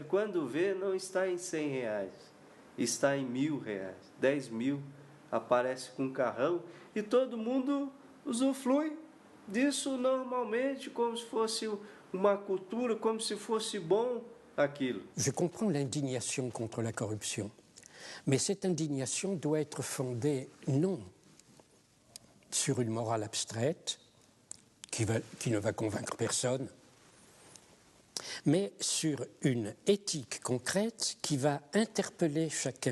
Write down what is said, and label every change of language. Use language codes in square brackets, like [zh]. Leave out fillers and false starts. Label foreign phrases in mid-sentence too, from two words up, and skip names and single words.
[pt] Quando vê, não está em R$100, está em R$1.000, 10 mil, aparece com um carrão e todo mundo usufrui disso normalmente, como se fosse uma cultura, como se fosse bom aquilo. [fr] Je comprends l'indignation contre la corruption, mais cette indignation doit être fondée non sur une morale abstraite qui ne va convaincre personne, mais sur une éthique concrète qui va interpeller chacun.